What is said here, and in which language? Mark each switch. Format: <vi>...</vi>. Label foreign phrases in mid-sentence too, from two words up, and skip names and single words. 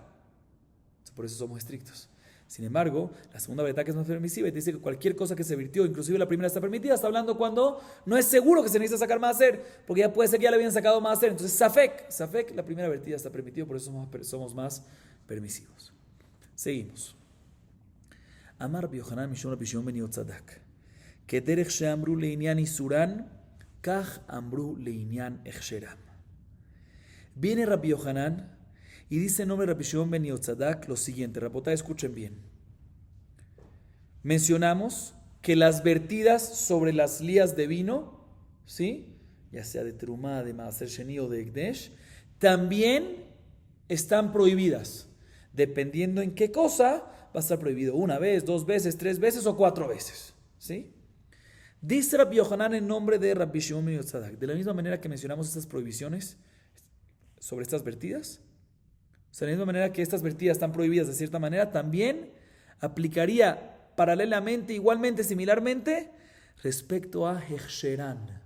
<es>Por eso somos estrictos. Sin embargo, la segunda verdad que es más permisiva y te dice que cualquier cosa que se virtió, inclusive la primera está permitida, está hablando cuando no es seguro que se necesita sacar maaser, porque ya puede ser que ya le habían sacado maaser. Entonces, safek, la primera vertida está permitida, por eso somos más permisivos. Seguimos.</es> <he>אמר רבי יוחנן משום רבי שמעון בן יוצדק. כדרך שאמרו לענין איסורן, כך אמרו לענין הכשרן.</he> <es>Viene Rabbi Yohanan y dice en nombre de Rabbi Shimon ben Yotzadak lo siguiente. Rabotá, escuchen bien. Mencionamos que las vertidas sobre las lías de vino, ¿sí?, ya sea de terumá, de</es> <he>מעשר שני</he> <es>o de ekdesh, también están prohibidas. Dependiendo en qué cosa, va a estar prohibido una vez, 2 veces, 3 veces o 4 veces. ¿Sí? Dice Rabbi Yohanan en nombre de Rabbi Shimon ben Yotzadak. De la misma manera que mencionamos estas prohibiciones sobre estas vertidas, o sea, de la misma manera que estas vertidas están prohibidas de cierta manera, también aplicaría paralelamente, igualmente, similarmente, respecto a Hechsherán.</es>